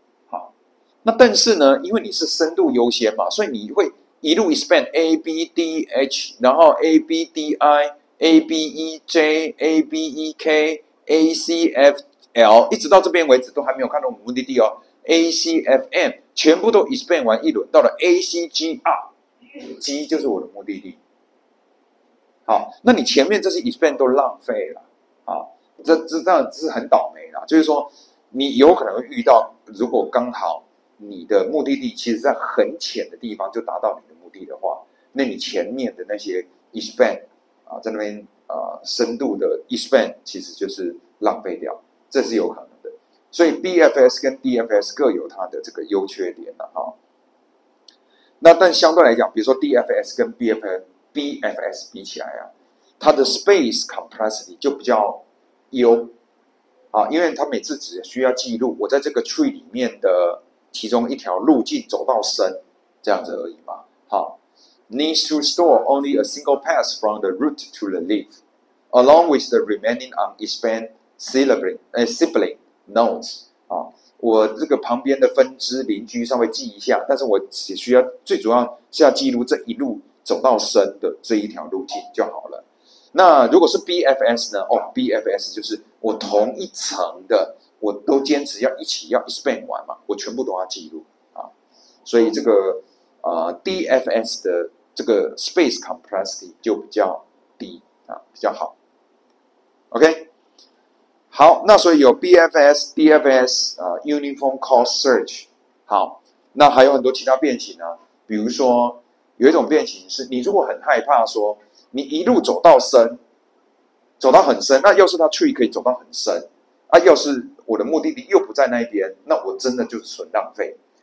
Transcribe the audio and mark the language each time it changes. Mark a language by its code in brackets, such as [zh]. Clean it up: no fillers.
[zh] 好，那但是呢，因为你是深度优先嘛，所以你会一路 expand A B D H， 然后 A B D I、A B E J、A B E K、A C F L， 一直到这边为止都还没有看到我们目的地哦。 A C F M 全部都 expand 完一轮，到了 A C G R，G 就是我的目的地。好，那你前面这些 expand 都浪费了啊，这当然是很倒霉啦。就是说，你有可能会遇到，如果刚好你的目的地其实在很浅的地方就达到你的目的的话，那你前面的那些 expand 啊，在那边深度的 expand 其实就是浪费掉，这是有可能的。所以 BFS 跟 DFS 各有它的这个优缺点的哈。那但相对来讲，比如说 DFS 跟 BFS 比起来啊，它的 space complexity 就比较优啊，因为它每次只需要记录我在这个 tree 里面的其中一条路径走到深这样子而已嘛。 [en] 好 ，needs to store only a single path from the root to the leaf, along with the remaining unexpanded sibling nodes 啊。 [zh] 我这个旁边的分支邻居稍微记一下，但是我只需要最主要是要记录这一路走到深的这一条路径就好了。那如果是 BFS 呢？BFS 就是我同一层的，我都坚持要一起要 expand 完嘛，我全部都要记录啊。所以这个DFS 的这个 space complexity 就比较低啊，比较好。 OK。好，那所以有 BFS、DFS、Uniform Cost Search。好，那还有很多其他变形啊，比如说有一种变形是，你如果很害怕说你一路走到深，走到很深，那要是它 tree 可以走到很深啊，要是我的目的地又不在那一边，那我真的就是纯浪费。